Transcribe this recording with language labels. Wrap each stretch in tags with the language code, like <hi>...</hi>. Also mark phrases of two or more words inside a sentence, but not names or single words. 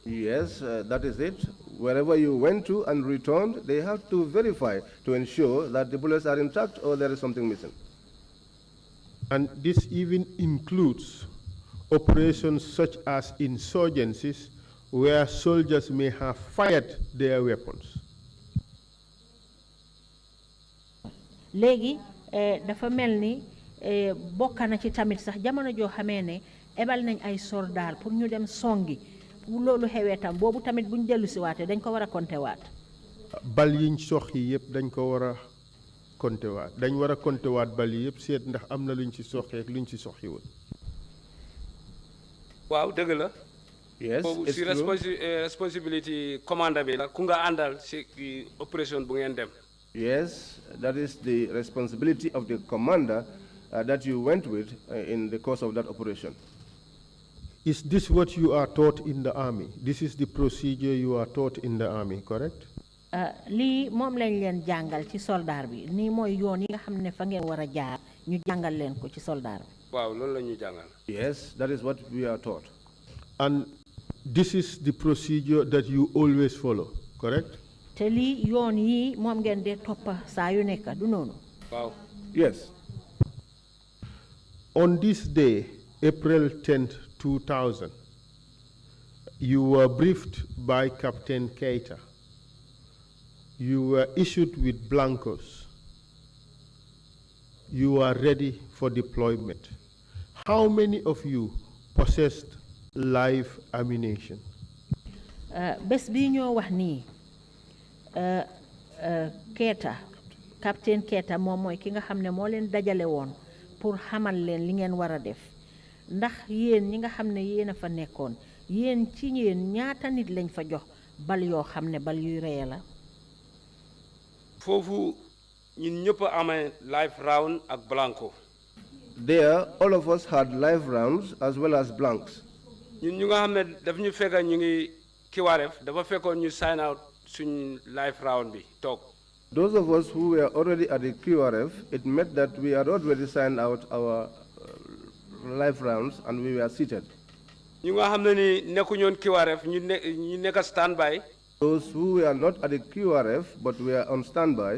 <en>Yes, that is it. Wherever you went to and returned, they have to verify to ensure that the bullets are intact or there is something missing. And this even includes operations such as insurgencies where soldiers may have fired their weapons.</en> <wo>léegi dafa mel ni bokk na ci tamit sax jamono joo xamee ne ebal nañ ay soldat pour ñu dem songi bu loolu xewee tam boobu tamit buñ dellu si waatee dañ ko war a compter waat. bal yiñ sox yi yëpp dañ ko war a compter waat dañ war a compter waat bal yi yëpp seet ndax am na luñ ci soxee ak luñ ci soxiwul. waaw dëgg la.</wo> <en>Yes, it's</en> <wo>si responsibility commandant bi la ku nga àndal si opération bu ngeen dem.</wo> <en>Yes, that is the responsibility of the commander that you went with in the course of that operation. Is this what you are taught in the army? This is the procedure you are taught in the army, correct?</en> <wo>lii moom lañ leen jàngal ci soldaar bi nii mooy yoon yi nga xam ne fa ngeen war a jaar ñu jàngal leen ko ci soldaar bi. waaw loolu la ñu jàngal.</wo> <en>Yes, that is what we are taught. And this is the procedure that you always follow, correct?</en> <wo>te lii yoon yi moom ngeen dee toppa saa yu nekk du noonu. waaw.</wo> <en>Yes. On this day, April 10th, 2000, you were briefed by Captain Keita. You were issued with blankos. You are ready for deployment. How many of you possessed live ammunition?</en> <wo>bés bi ñoo wax nii Keita Captain Keita moom mooy ki nga xam ne moo leen dajale woon pour xamal leen li ngeen war a def ndax yéen ñi nga xam ne yéen a fa nekkoon yéen ci yéen ñaata nit lañ fa jox bal yoo xam ne bal yuy reye la. foofu ñun ñëpp a amee</wo> <en>live round</en> <wo>ak blanco.</wo> <en>There, all of us had live rounds as well as blanks.</en> <wo>ñun ñu nga xam ne daf ñu fekk ñu ngi kiwaaref dafa fekkoon ñu</wo> <en>sign out</en> <wo>suñ</wo> <en>live round</en> <wo>bi toog.</wo> <en>Those of us who were already at the QRF, it meant that we had already signed out our live rounds and we were seated.</en> <wo>ñu nga xam ne ni nekkuñoon kiwaaref ñu nekk standby.</wo> <en>Those who were not at the QRF but were on standby,</en>